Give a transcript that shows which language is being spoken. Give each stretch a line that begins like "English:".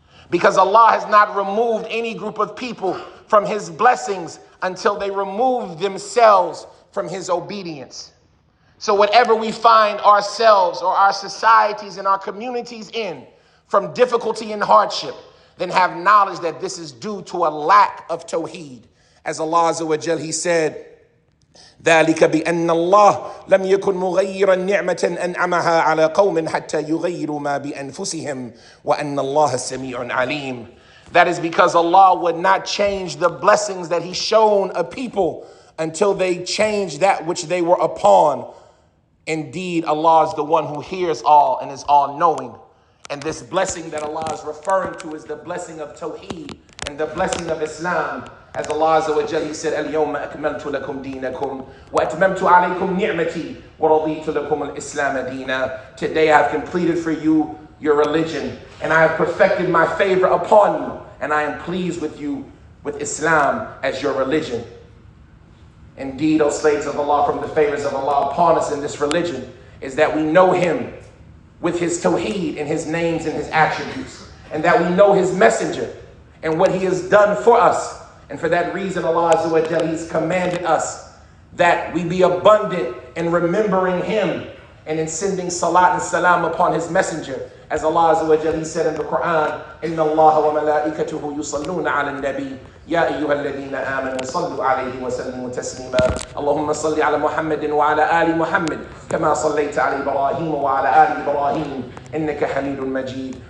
English: Because Allah has not removed any group of people from his blessings until they remove themselves from his obedience. So whatever we find ourselves or our societies and our communities in from difficulty and hardship, then have knowledge that this is due to a lack of Tawheed. As Allah Azza wa Jal, he said,
Arabic: ذَلِكَ بِأَنَّ اللَّهَ لَمْ يَكُنْ مُغَيِّرًا نِعْمَةً أَنْعَمَهَا عَلَى قَوْمٍ حَتَّى يُغَيِّرُوا مَا بِأَنفُسِهِمْ وَأَنَّ اللَّهَ سَمِيعٌ عَلِيمٌ.
English: That is because Allah would not change the blessings that he's shown a people until they change that which they were upon. Indeed, Allah is the one who hears all and is all-knowing. And this blessing that Allah is referring to is the blessing of Tawheed and the blessing of Islam. As Allah Azza wa Jalla, he said,
Arabic: الْيَوْمَ أَكْمَلْتُ لَكُمْ دِينَكُمْ وَأَتْمَمْتُ عَلَيْكُمْ نِعْمَتِي وَرَضِيتُ لَكُمُ الْإِسْلَامَ دِينًا.
English: Today I have completed for you your religion, and I have perfected my favor upon you, and I am pleased with you with Islam as your religion. Indeed, O slaves of Allah, from the favors of Allah upon us in this religion is that we know him with his Tawheed and his names and his attributes, and that we know his messenger and what he has done for us. And for that reason, Allah Azza wa Jalla, he's commanded us that we be abundant in remembering him and in sending salat and salam upon his messenger. As Allah Azza wa Jalla, he said in the Quran,
Arabic: إِنَّ اللَّهَ وَمَلَائِكَتُهُ يُصَلُّونَ عَلَى النَّبِيِّ يَا أَيُّهَا الَّذِينَ آمَنُوا صَلُّوا عَلَيْهِ وَسَلِّمُوا تَسْلِيمًا. اللهم صل على محمد وعلى آل محمد كما صليت على إبراهيم وعلى آل إبراهيم إنك حميد مجيد.